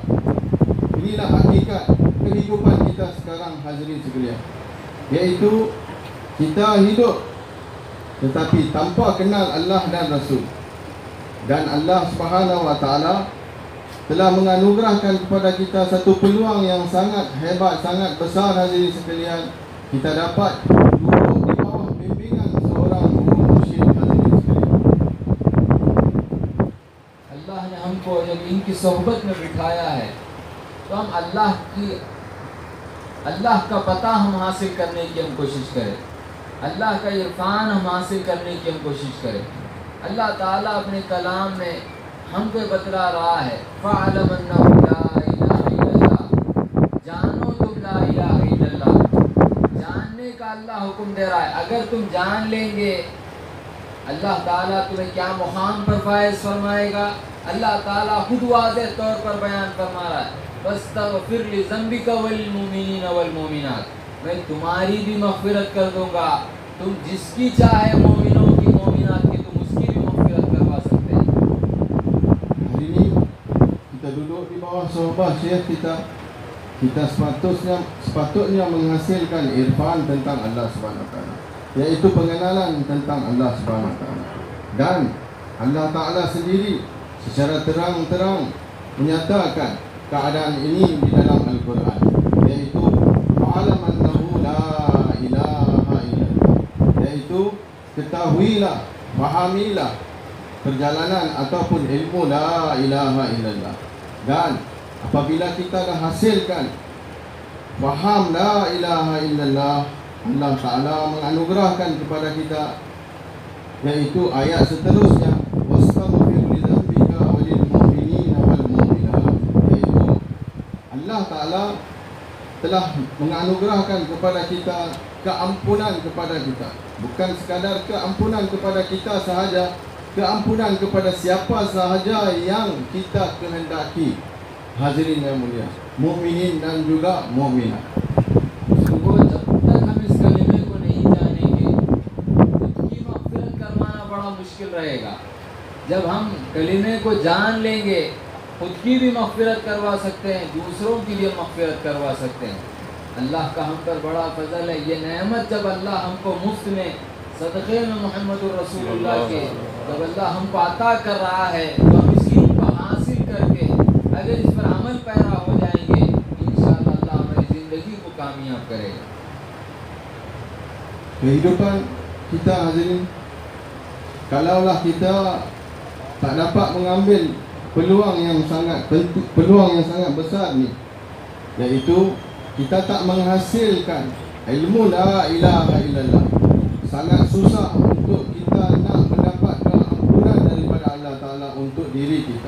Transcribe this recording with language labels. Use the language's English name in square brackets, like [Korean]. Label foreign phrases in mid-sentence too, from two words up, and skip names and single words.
[Malay] Inilah hakikat kehidupan kita sekarang, hadirin sekalian, iaitu kita hidup tetapi tanpa kenal Allah dan Rasul. Dan Allah [Arabic] سبحانه وتعالى [Malay] telah menganugerahkan kepada kita satu peluang yang sangat hebat, sangat besar, hadirin sekalian. Kita dapat duduk di bawah bimbingan seorang guru mursyid, hadirin sekalian. [Hindi] अल्लाह ने हमको जब इनकी सोहबत में बिठाया है तो हम अल्लाह का पता हम हासिल करने की हम कोशिश करें, अल्लाह का इरफान हम हासिल करने की हम कोशिश करें। अल्लाह ताला अपने कलाम में हमको बतला रहा है, [Arabic] فاعلم أنه لا إله إلا الله, [Hindi] जानो तुम [Arabic] لا إله إلا الله. [Hindi] जानने का अल्लाह हुक्म दे रहा है। अगर तुम जान लेंगे, अल्लाह ताला तुम्हें क्या मुकाम पर फायज फरमाएगा। अल्लाह ताला खुद वाज़ेह तौर पर बयान फरमा रहा है, [Arabic] واستغفر لذنبك وللمؤمنين والمؤمنات, [Hindi] मैं तुम्हारी भी मग़फ़िरत कर दूंगा, तुम जिसकी चाहे मोमिनों की मोमिनात की तुम उसकी भी मग़फ़िरत करवा सकते हैं। [Malay] Hari ini kita duduk di bawah sohbah syekh kita sepatutnya menghasilkan irfan tentang Allah [Arabic] سبحانه وتعالى, [Malay] iaitu pengenalan tentang Allah [Arabic] سبحانه وتعالى. [Malay] Dan Allah Taala sendiri secara terang-terang menyatakan keadaan ini di dalam Al-Quran, iaitu [Arabic] فاعلم أنه لا إله إلا الله, [Malay] iaitu ketahuilah, fahamilah perjalanan ataupun ilmu [Arabic] لا إله إلا الله. [Malay] Dan apabila kita dah hasilkan faham [Arabic] لا إله إلا الله, [Malay] Allah Ta'ala menganugerahkan kepada kita iaitu ayat seterusnya, [Arabic] واستغفر لذنبك وللمؤمنين والمؤمنات, [Malay] iaitu Allah Ta'ala telah menganugerahkan kepada kita keampunan kepada kita. Bukan sekadar keampunan kepada kita sahaja, keampunan kepada siapa sahaja yang kita kehendaki. Hadirin yang mulia, mukminin dan juga mukminat. [Hindi] सो जब तक हम इस कलिमे को नहीं जानेंगे, खुद की मग़फ़िरत करवाना बड़ा मुश्किल रहेगा। जब हम कलिमे को जान लेंगे, खुद की भी मग़फ़िरत करवा सकते हैं, दूसरों की भी मग़फ़िरत करवा सकते हैं। अल्लाह का हम पर बड़ा फजल है। ये नेमत जब अल्लाह हमको मुफ्त में सदक़े में [Arabic] محمد رسول الله [Hindi] के जब अल्लाह हमको अता कर रहा है, तो हम इस इल्म को हासिल करके अगर इस पर अमल पैरा हो जाएंगे, इंशाअल्लाह अल्लाह हमारी ज़िंदगी को कामयाब करेगा। [Malay] Kehidupan kita, hadirin, kalaulah kita tak dapat mengambil peluang yang sangat penting, peluang yang sangat besar ni, iaitu kita tak menghasilkan ilmu [Arabic] لا إله إلا الله, [Malay] sangat susah untuk kita nak mendapat keampunan daripada Allah Ta'ala untuk diri kita.